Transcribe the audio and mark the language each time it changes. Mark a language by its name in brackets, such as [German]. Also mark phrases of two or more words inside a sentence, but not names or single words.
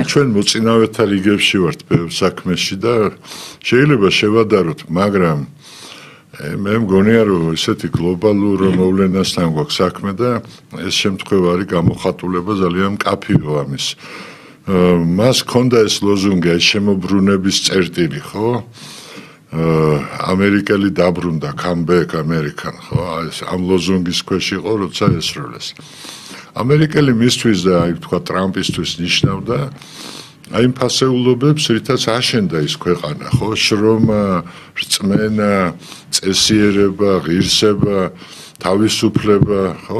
[Georgian] ჩვენ მოწინავეთა რიგებში ვართ საქმეში და შეიძლება შევადაროთ, მაგრამ მე მგონია რომ ესეთი გლობალურ მოვლენასთან გვაქვს საქმე და ეს შემთხვევა არის გამოხატულება ძალიან მკაფიო ამის. მას ჰქონდა ეს ლოზუნგი შემოbrunების წერტილი, ხო? ამერიკელი დაბრუნდა, [English] come back American, [Georgian] ხო? ამ ლოზუნგის ქვეშ იყო, როცა ესროლეს. ამერიკელი მისთვის და აი თქვა ტრამპისთვის ნიშნავდა აი იმ ფასეულობებს, რითაც აშენდა ის ქვეყანა, ხო? შრომა, რწმენა, წესიერება, ღირსება, თავისუფლება, ხო?